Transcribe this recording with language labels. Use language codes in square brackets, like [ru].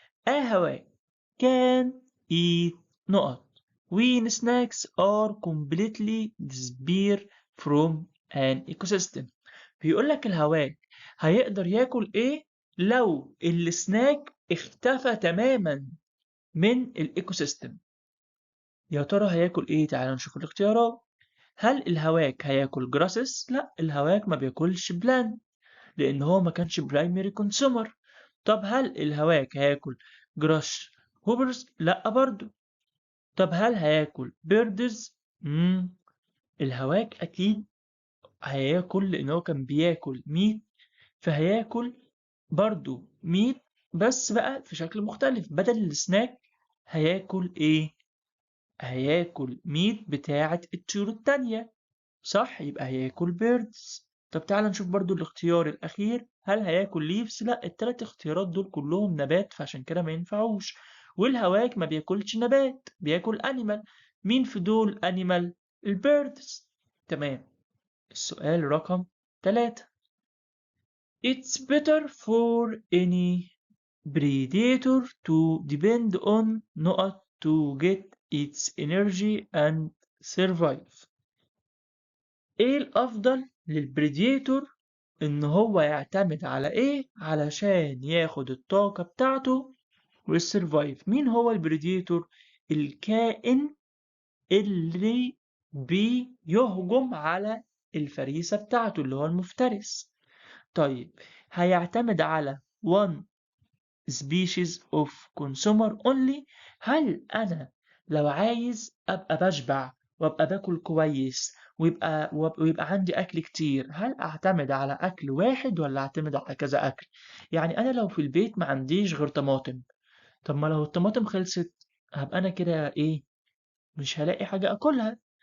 [ar] هواء [en] can eat [ar] نقط [en] when snacks are completely disappear from an ecosystem. [ar] بيقول لك الهواك هيقدر ياكل ايه لو السناك اختفى تماما من الايكو سيستم؟ يا ترى هياكل ايه؟ تعالوا نشوف الاختيارات. هل الهواك هياكل جراسس؟ لا، الهواك ما بياكلش بلان لان هو ما كانش برايمري كونسومر. طب هل الهواك هياكل جراش هوبرز؟ لا برضو. طب هل هياكل بيردز؟ الهواك اكيد هياكل لان هو كان بياكل ميت، فهياكل برضو ميت بس بقى في شكل مختلف. بدل السناك هياكل ايه؟ هياكل ميت بتاعة الطيور التانية، صح؟ يبقى هياكل بيردز. طب تعالى نشوف برضو الاختيار الأخير، هل هياكل ليفز؟ لا، التلات اختيارات دول كلهم نبات فعشان كده ما ينفعوش. والهواك ما بياكلش نبات، بياكل أنيمال. مين في دول أنيمال؟ البيردز. تمام. السؤال رقم 3. [en] It's better for any predator to depend on [ar] نقط [en] to get its energy and survive. [ar] ايه الافضل للبريديتور ان هو يعتمد على ايه علشان ياخد الطاقة بتاعته والسرفايف؟ مين هو البريديتور؟ الكائن اللي بيهجم على الفريسة بتاعته اللي هو المفترس. طيب هيعتمد على [en] one species of consumer only. [ar] هل أنا لو عايز أبقى بشبع وأبقى باكل كويس ويبقى عندي أكل كتير، هل أعتمد على أكل واحد ولا أعتمد على كذا أكل؟ يعني أنا لو في البيت ما عنديش غير طماطم، طب ما لو الطماطم خلصت هبقى أنا كده إيه؟ مش هلاقي حاجة أكلها.